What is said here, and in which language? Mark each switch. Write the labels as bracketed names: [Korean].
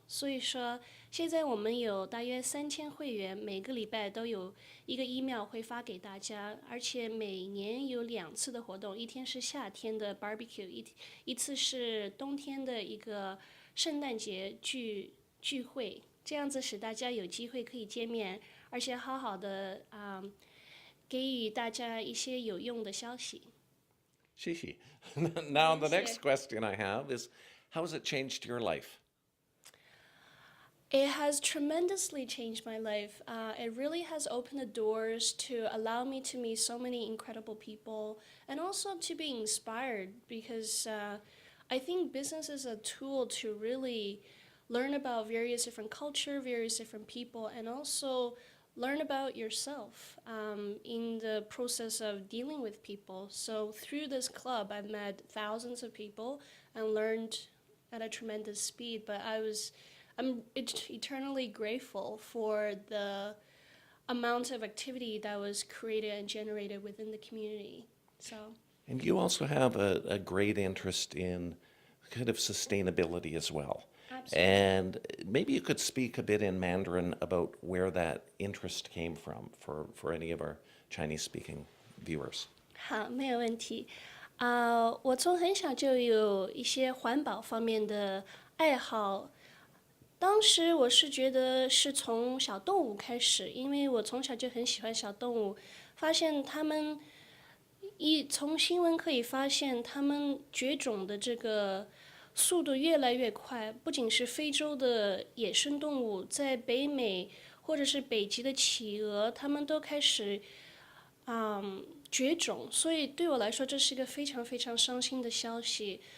[Chinese] 所以说现在我们有大约3000会员，每个礼拜都有一个 email 会发给大家，而且每年有2次的活动，一天是夏天的 barbecue， 一次是冬天的一个圣诞节聚会，这样子使大家有机会可以见面，而且好好的给予大家一些有用的消息。 Shishi. [English] Now the next question I have is, how has it changed your life? It has tremendously changed my life. It really has opened the doors to allow me to meet so many incredible people and also to be inspired, because I think business is a tool to really learn about various different culture, various different people, and also learn about yourself in the process of dealing with people. So through this club, I've met thousands of people and learned at a tremendous speed. But I'm eternally grateful for the amount of activity that was created and generated within the community. So. And you also have a great interest in kind of sustainability as well. Absolutely. And maybe you could speak a bit in Mandarin about where that interest came from for any of our Chinese-speaking viewers. [Chinese] 好，没有问题。我从很小就有一些环保方面的爱好。当时我是觉得是从小动物开始，因为我从小就很喜欢小动物，发现它们从新闻可以发现，它们绝种的这个速度越来越快，不仅是非洲的野生动物，在北美或者是北极的企鹅，它们都开始绝种，所以对我来说，这是一个非常非常伤心的消息。